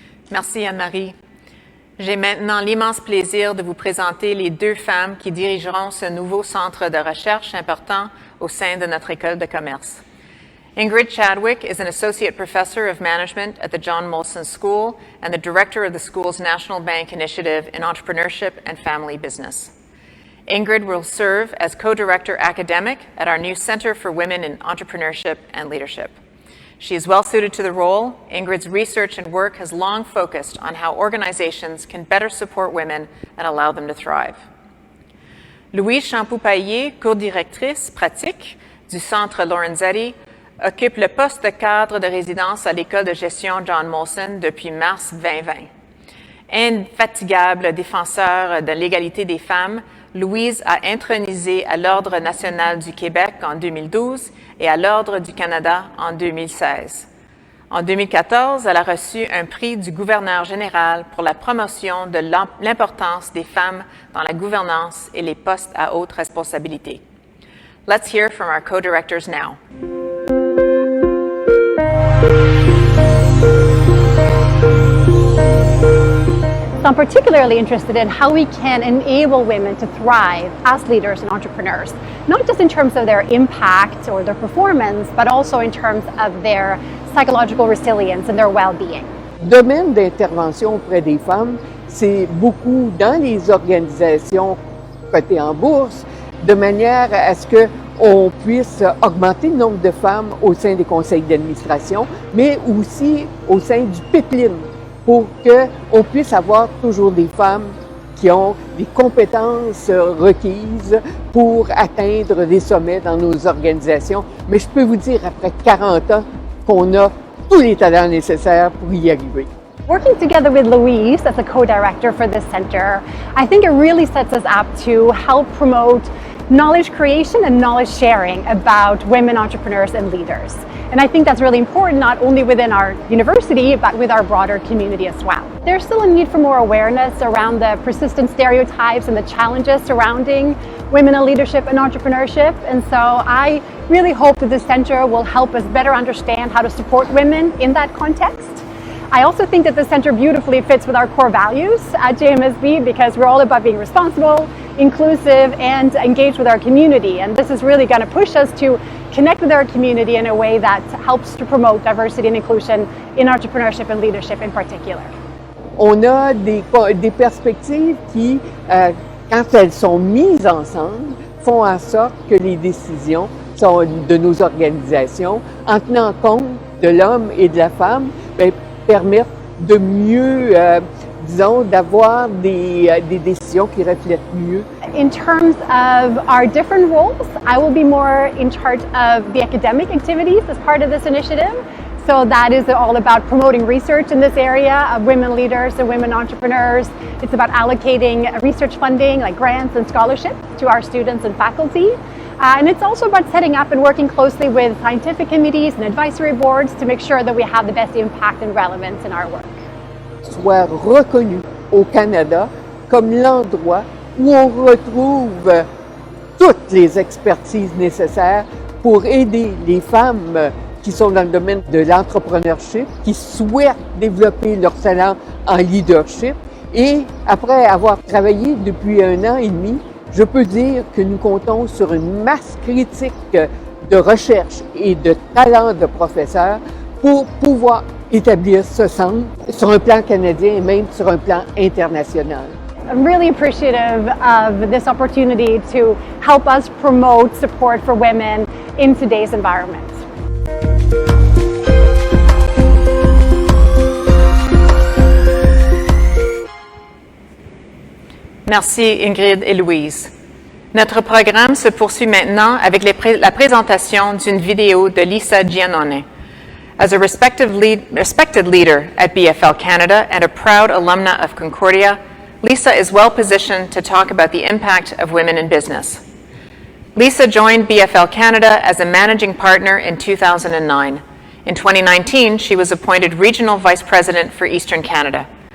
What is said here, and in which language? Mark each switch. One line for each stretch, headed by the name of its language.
French: Merci Anne-Marie. J'ai maintenant l'immense plaisir de vous présenter les 2 femmes qui dirigeront ce nouveau centre de recherche important au sein de notre école de commerce.
English: Ingrid Chadwick is an associate professor of management at the John Molson School and the director of the school's National Bank Initiative in Entrepreneurship and Family Business. Ingrid will serve as co-director academic at our new Center for Women in Entrepreneurship and Leadership. She is well suited to the role. Ingrid's research and work has long focused on how organizations can better support women and allow them to thrive.
French: Louise Champoux-Paillé, co-directrice pratique du Centre Lorenzetti, occupe le poste de cadre de résidence à l'École de gestion John Molson depuis mars 2020. Infatigable défenseur de l'égalité des femmes, Louise a intronisé à l'Ordre national du Québec en 2012 et à l'Ordre du Canada en 2016. En 2014, elle a reçu un prix du gouverneur général pour la promotion de l'importance des femmes dans la gouvernance et les postes à haute responsabilité.
English: Let's hear from our co-directors now. So I'm particularly interested in how we can enable women to thrive as leaders and entrepreneurs, not just in terms of their impact or their performance, but also in terms of their psychological resilience and their well-being.
French: Domaine d'intervention auprès des femmes, c'est beaucoup dans les organisations cotées en bourse, de manière à ce qu'on puisse augmenter le nombre de femmes au sein des conseils d'administration, mais aussi au sein du pipeline, pour qu'on puisse avoir toujours des femmes qui ont des compétences requises pour atteindre des sommets dans nos organisations. Mais je peux vous dire, après 40 ans, qu'on a tous les talents nécessaires pour y arriver.
English: Working together with Louise as a co-director for this center, I think it really sets us up to help promote knowledge creation and knowledge sharing about women entrepreneurs and leaders. And I think that's really important, not only within our university, but with our broader community as well. There's still a need for more awareness around the persistent stereotypes and the challenges surrounding women in leadership and entrepreneurship. And so I really hope that this center will help us better understand how to support women in that context. I also think that the center beautifully fits with our core values at JMSB, because we're all about being responsible, inclusive, and engaged with our community. And this is really going to push us to connect with our community in a way that helps to promote diversity and inclusion in entrepreneurship and leadership in particular.
French: On a des perspectives qui, quand elles sont mises ensemble, font en sorte que les décisions de nos organisations, en tenant compte de l'homme et de la femme, permettent de mieux, disons, d'avoir des décisions qui reflètent mieux.
English: In terms of our different roles, I will be more in charge of the academic activities as part of this initiative. So that is all about promoting research in this area of women leaders and women entrepreneurs. It's about allocating research funding like grants and scholarships to our students and faculty. And it's also about setting up and working closely with scientific committees and advisory boards to make sure that we have the best impact and relevance in our work.
French: Soit reconnu au Canada comme l'endroit où on retrouve toutes les expertises nécessaires pour aider les femmes qui sont dans le domaine de l'entrepreneurship, qui souhaitent développer leur talent en leadership. Et après avoir travaillé depuis 1 an et demi, je peux dire que nous comptons sur une masse critique de recherche et de talents de professeurs pour pouvoir établir ce centre sur un plan canadien et même sur un plan international.
English: I'm really appreciative of this opportunity to help us promote support for women in today's environment.
French: Merci Ingrid et Louise. Notre programme se poursuit maintenant avec la présentation d'une vidéo de Lisa Giannone.
English: As a respected leader at BFL Canada and a proud alumna of Concordia, Lisa is well positioned to talk about the impact of women in business. Lisa joined BFL Canada as a managing partner in 2009. In 2019, she was appointed Regional Vice President for Eastern Canada.